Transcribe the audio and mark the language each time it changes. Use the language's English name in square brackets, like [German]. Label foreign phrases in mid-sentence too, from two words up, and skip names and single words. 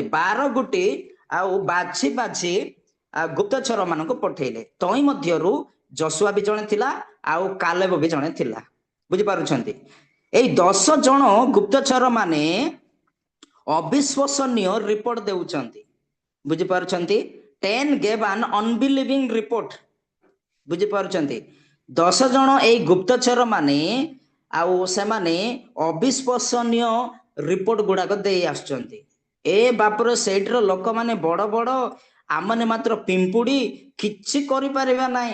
[Odia] 12 ଗୋଟି ଆଉ ବାଛି ବାଛି ଗୁପ୍ତଚର ମାନଙ୍କୁ ପଠେଇଲେ। ତହିଁ ମଧ୍ୟରୁ ଯଶୁଆ ବି ଜଣେ ଥିଲା ଆଉ କାଲେବ ବି ଜଣେ ଥିଲା। ବୁଝିପାରୁଛନ୍ତି? ଏଇ 10 ଜଣ ଗୁପ୍ତଚର ମାନେ ଅବିଶ୍ୱସନୀୟ ରିପୋର୍ଟ ଦେଉଛନ୍ତି। ବୁଝିପାରୁଛନ୍ତି? [English] 10 gave an unbelieving report. [Odia] ବୁଝିପାରୁଛନ୍ତି? 10 ଜଣ ଏଇ ଗୁପ୍ତଚର ମାନେ ଆଉ ସେମାନେ ଅବିଶ୍ୱସନୀୟ ରିପୋର୍ଟ ଗୁଡାକ ଦେଇ ଆସୁଛନ୍ତି। ଏ ବାପରେ ସେଇଠିର ଲୋକମାନେ ବଡ ବଡ, ଆମମାନେ ମାତ୍ର ପିମ୍ପୁଡି, କିଛି କରିପାରିବା ନାହିଁ।